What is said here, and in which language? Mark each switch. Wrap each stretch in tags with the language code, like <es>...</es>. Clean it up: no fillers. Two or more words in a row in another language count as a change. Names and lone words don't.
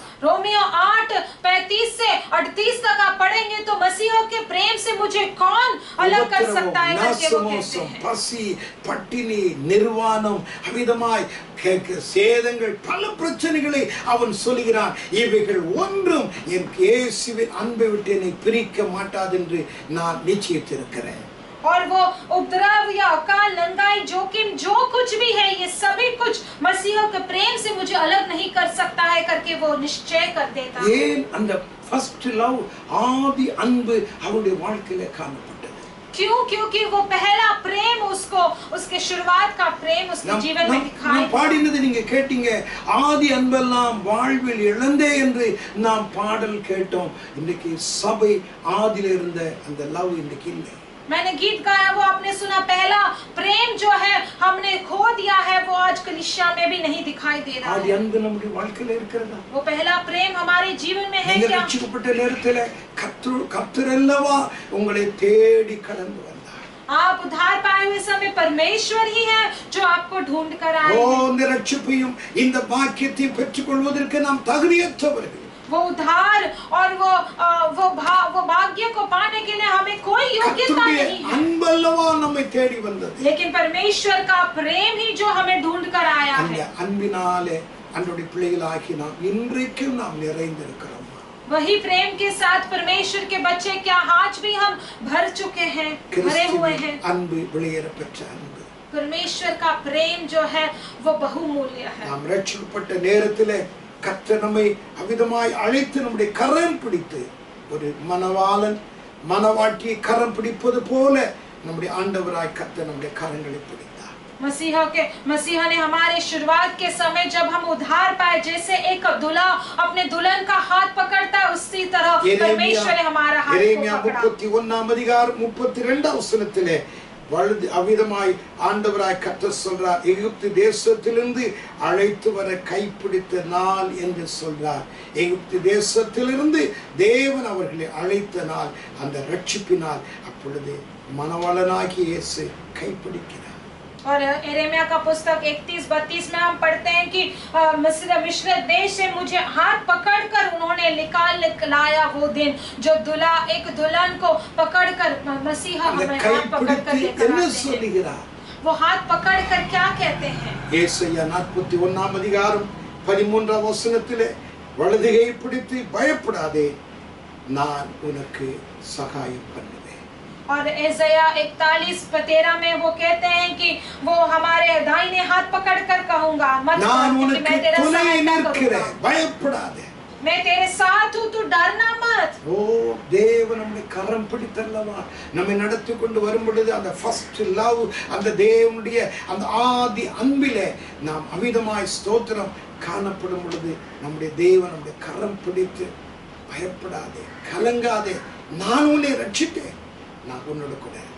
<hi>रोमियो 8:35 से 38 तक आप पढ़ेंगे तो मसीह के प्रेम से मुझे कौन अलग कर सकता है करके वो कहते हैं।</hi> <ta>பசி, பட்டினி, நிர்வாணம், அவிதமாய் சேதங்கள், பல பிரச்சனைகளை அவன் சொல்கிறான். இவைகள் ஒன்றும் என் இயேசுவின் அன்பை விட்டு என்னை பிரிக்க மாட்டாது என்று நான் நிச்சயித்திருக்கிறேன்.</ta> <hi>और वो उपद्रव या अकाल, नंगाई, जोखिम जो कुछ भी है, ये सभी कुछ मसीह के प्रेम से मुझे अलग नहीं कर सकता है करके वो निश्चय कर देता है।</hi> <ta>ஏன் அந்த</ta> <en>first love,</en> <ta>ஆதி அன்பு அவருடைய வாழ்க்கையில காணப்பட்டது?</ta> <hi>क्यों? क्योंकि वो पहला प्रेम उसको, उसके शुरुआत का प्रेम उसके जीवन में दिखाई।</hi> <ta>நாம் பாடினது நீங்க கேட்டீங்க, ஆதி அன்பெல்லாம் வாழ்வில் இழந்தே என்று நாம் பாடல் கேட்டோம். இன்னைக்கு சபை ஆதியில இருந்த அந்த லவ் இன்னைக்கு இல்லை.</ta> <hi>मैंने गीत गाया, वो आपने सुना, पहला प्रेम जो है हमने खो दिया है, वो आज कलीसिया में भी नहीं दिखाई दे रहा</hi> <ta>ஆதி</ta> <hi>है।</hi> <ta>அன்பு நம்முடைய வாழ்க்கையில இருக்கிறதா?</ta> <hi>वो पहला प्रेम हमारे जीवन में है</hi> <ta>நீங்கள்</ta> <hi>क्या?</hi> <ta>ரட்சிக்கப்பட்ட நேரத்திலே கர்த்தர் அல்லவா உங்களை தேடி கடந்து வந்தார்.</ta> <hi>आप उद्धार पाए हुए समय परमेश्वर ही है जो आपको ढूंढ कर आए हैं।</hi> <ta>இந்த ரட்சிப்பையும் இந்த பாக்கியத்தை பெற்றுக்கொள்வதற்கு நாம் தகுதியற்றவர்கள்.</ta> <hi>वो उद्धार और वो भाग्य को पाने के लिए हमें कोई योग्यता नहीं है,</hi> <ta>அன்பல்லவா நம்மை தேடி வந்தது.</ta> <hi>लेकिन परमेश्वर का प्रेम ही जो हमें ढूंढ कर आया</hi> <ta>அந்த</ta> <hi>है।</hi> <ta>அன்பினாலே அன்றைய பிள்ளைகளாகி நாம் இன்றைக்கும் நாம் நிறைந்திருக்கிறோம்.</ta> <hi>वही प्रेम के साथ परमेश्वर के बच्चे क्या आज भी हम भर चुके हैं, भरे हुए हैं।</hi> <ta>அன்பு வெளியேற பெற்ற அன்பு,</ta> <hi>परमेश्वर का प्रेम जो है वो बहुमूल्य है।</hi> <ta>நாம் ரட்சிக்கப்பட்ட நேரத்திலே கர்த்தர் நம்மை அவிதமாய் அழைத்து நம்முடைய கரம் பிடித்து, ஒரு மணவாளன் மணவாட்டியை கரம் பிடிப்பது போல நம்முடைய ஆண்டவராய் கர்த்தர் நம்முடைய கரங்களை பிடித்தார். मसीहा ने हमारे शुरुआत के समय जब हम उद्धार पाए, जैसे एक दूल्हा अपने दुल्हन का हाथ पकड़ता है, उसी तरह परमेश्वर ने हमारा हाथ को पकड़ा। 31ஆம் அதிகாரம் 32ஆம் வசனத்திலே வலது அவ்விதமாய் ஆண்டவராய் கர்த்தர் சொல்றார், எகிப்து தேசத்திலிருந்து அழைத்து வர கைப்பிடித்த நாள் என்று சொல்றார். எகிப்து தேசத்திலிருந்து தேவன் அவர்களை அழைத்த நாள், அந்த ரட்சிப்பினால். அப்பொழுது மணவாளனாகிய இயேசு கைப்பிடிக்கிறார்.</ta> <hi>और यिर्मयाह का पुस्तक 31-32 में हम पढ़ते हैं कि मिस्र देश से मुझे हाथ पकड़कर उन्होंने निकाल लाया वो दिन, जो दुल्हा एक दुल्हन को पकड़कर मसीहा हमें हाथ पकड़कर लेकर आते हैं। वो हाथ पकड़कर क्या कहते हैं?</hi> <ta>ஏசாயா 41 அதிகாரம் 13 வசனத்திலே, வலது கை பிடித்து பயப்படாதே, நான் உனக்கு சகாயம் பண்ணுவேன்.</ta> <hi>और एसाया 41-13 में वो कहते हैं कि वो हमारे दाहिने हाथ पकड़कर कहूंगा, मत डर, क्योंकि मैं तेरा सहायता करूंगा,</hi> <ta>பயப்படாதே,</ta> <hi>मैं तेरे साथ हूं, तू डरना मत.</hi> <ta>ஓ தேவன் நம்மை கரம் பிடித்தல்லவா நம்மை நடத்தி கொண்டு வரும் பொழுது அந்த</ta> <en>first love,</en> <ta>அந்த தேவனுடைய அந்த ஆதி அன்பிலே நாம் அமிதமாய் ஸ்தோத்திரம் காணப்படும் பொழுது நம்முடைய தேவன் நம்முடைய கரம் பிடித்து, பயப்படாதே, கலங்காதே, நான் உன்னை ரட்சித்தேன், நான் உன்னோட கூட இருக்கிறேன்.</ta>